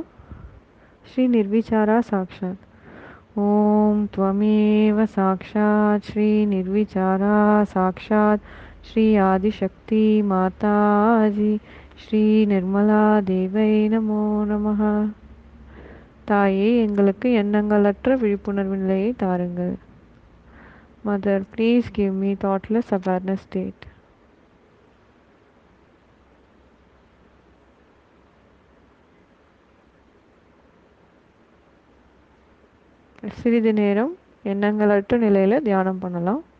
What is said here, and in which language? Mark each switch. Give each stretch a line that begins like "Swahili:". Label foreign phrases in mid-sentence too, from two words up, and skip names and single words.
Sanskrit: श्री निर्विचारा साक्षात्. ஓம் त्वमेव साक्षात् श्री निर्विचारा साक्षात् श्री आदिशक्ति माताजी श्री निर्मला देवै नमो नमः.
Tamil: தாயே, எங்களுக்கு எண்ணங்களற்ற விழிப்புணர்வு நிலையை தாருங்கள்.
English: Mother, please give me thoughtless awareness state.
Tamil: சிறிது நேரம் எண்ணங்களற்ற நிலையில் தியானம் பண்ணலாம்.